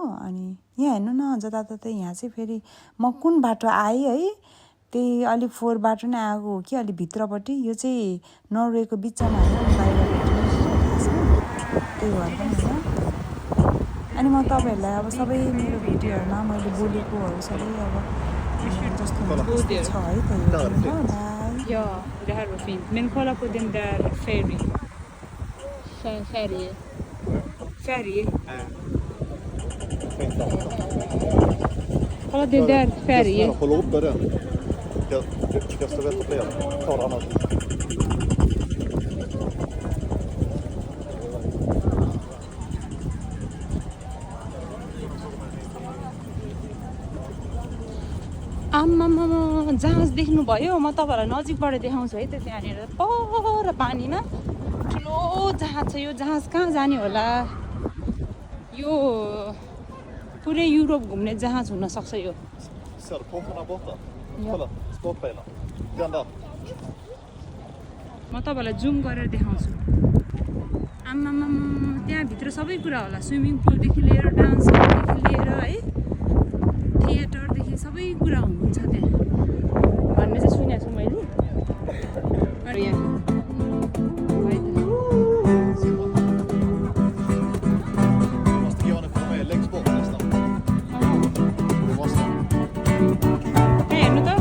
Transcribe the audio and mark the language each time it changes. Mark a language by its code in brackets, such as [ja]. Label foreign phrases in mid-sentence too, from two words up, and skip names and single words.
[ne] अनि यहाँ हेर्नु न जताततै यहाँ चाहिँ फेरि म कुन बाटो आएँ है, त्यही अलिक फोहोर बाटो नै आएको हो कि अलिक भित्रपट्टि। यो चाहिँ नर्वेको बिचमा होइन, बाहिरपट्टि खासमा त्यही भएर पनि होइन। अनि म तपाईँहरूलाई अब सबै मेरो भिडियोहरूमा मैले बोलेकोहरू सबै अब जस्तो छ है, त्यही हो। [sv] Ja, det här var fint. Men kolla på den där färgen. Färg. Kolla den där färgen. Håll uppe den. Ska stå rätt upp igen. Ta det annars. [ne] आम्मामा जहाज देख्नुभयो? म तपाईँहरूलाई नजिकबाट देखाउँछु है त। त्यहाँनिर पर पानीमा ठुलो जहाज छ। यो जहाज कहाँ जाने होला? यो पुरै युरोप घुम्ने जहाज हुनसक्छ यो। [sv] Ser du pumparna borta? Kolla, sportbilar. Den där. [ne] म तपाईँलाई जुम गरेर देखाउँछु। आम्मामा त्यहाँभित्र सबै कुरा होला, [en] swimming poolदेखि [ne] लिएर डान्सदेखि लिएर है, थिएटरदेखि सबै कुरा हुन्छ त्यहाँ भन्ने चाहिँ सुनेको छु मैले। अनि [sv] Måste Janne få med längst bort nästan. Du måste. [ne] हेर्नु त